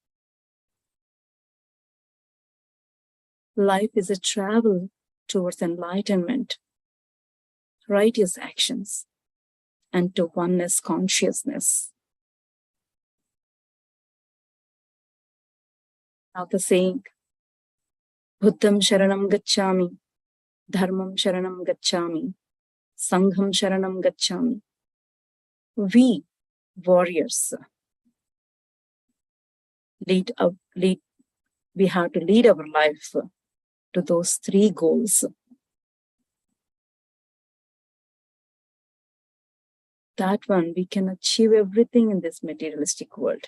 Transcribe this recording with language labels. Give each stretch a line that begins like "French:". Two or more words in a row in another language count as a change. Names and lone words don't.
English: Life is a travel towards enlightenment, righteous actions, and to oneness consciousness. Now the saying,
Pali: Buddham Sharanam Gacchami, Dharmam Sharanam Gacchami, Sangham Sharanam Gacchami.
English: We warriors we have to lead our life to those three goals. That one, we can achieve everything in this materialistic world.